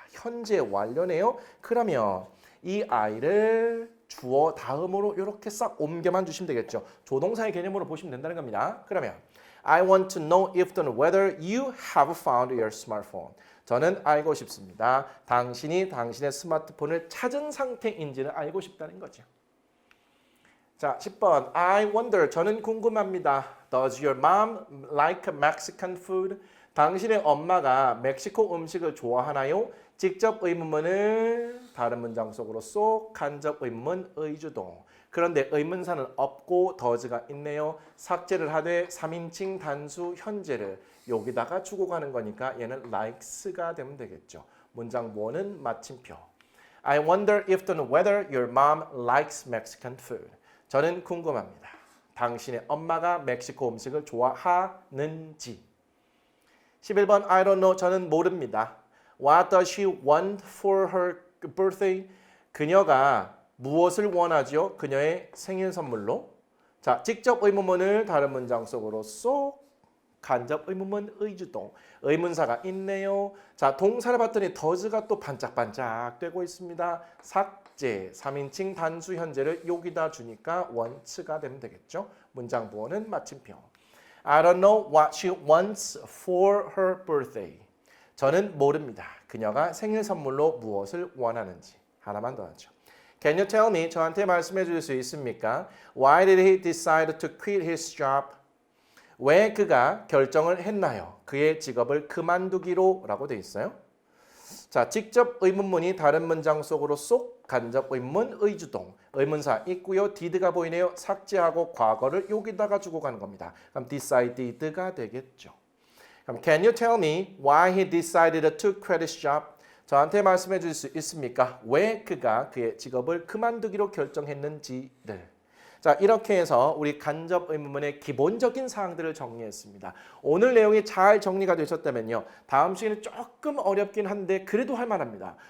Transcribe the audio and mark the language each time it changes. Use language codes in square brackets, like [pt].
[ko] 현재 완료네요. 그러면 이 아이를 주어 다음으로 이렇게 싹 옮겨만 주시면 되겠죠. 조동사의 개념으로 보시면 된다는 겁니다. 그러면 [en] I want to know if [ko] 또는 [en] whether you have found your smartphone. [ko] 저는 알고 싶습니다. 당신이 당신의 스마트폰을 찾은 상태인지를 알고 싶다는 거죠. 자, 10번. [en] I wonder. [ko] 저는 궁금합니다. [en] Does your mom like Mexican food? [ko] 당신의 엄마가 멕시코 음식을 좋아하나요? 직접 의문문을 다른 문장 속으로 쏙 간접 의문문 의주동. 그런데 의문사는 없고 does가 있네요. 삭제를 하되 3인칭 단수 현재를 여기다가 주고 가는 거니까 얘는 likes가 되면 되겠죠. 문장 보어는 마침표. [en] I wonder if [ko] 또는 [en] whether your mom likes Mexican food. [ko] 저는 궁금합니다. 당신의 엄마가 멕시코 음식을 좋아하는지. 11번 [en] I don't know. [ko] 저는 모릅니다. [en] What does she want for her birthday? [ko] 그녀가 무엇을 원하죠? 그녀의 생일 선물로. 자, 직접 의문문을 다른 문장 속으로 쏙 간접 의문문 의주동. 의문사가 있네요. 자, 동사를 봤더니 does가 또 반짝반짝 되고 있습니다. 삭제, 3인칭 단수 현재를 여기다 주니까 want가 되면 되겠죠. 문장 부호는 마침표. [en] I don't know what she wants for her birthday. [ko] 저는 모릅니다. 그녀가 생일 선물로 무엇을 원하는지. 하나만 더 하죠. [en] Can you tell me? [ko] 저한테 말씀해 줄 수 있습니까? [en] Why did he decide to quit his job? [ko] 왜 그가 결정을 했나요? 그의 직업을 그만두기로 라고 돼 있어요. 자, 직접 의문문이 다른 문장 속으로 쏙 간접 의문문 의주동. 의문사 있고요. did가 보이네요. 삭제하고 과거를 여기다가 주고 가는 겁니다. 그럼 decided가 되겠죠. 그럼 [en] Can you tell me why he decided to quit his job? [ko] 저한테 말씀해 줄 수 있습니까? 왜 그가 그의 직업을 그만두기로 결정했는지를. 자, 이렇게 해서 우리 간접 의문문의 기본적인 사항들을 정리했습니다. 오늘 내용이 잘 정리가 되셨다면요. 다음 시간에 조금 어렵긴 한데 그래도 할 만합니다.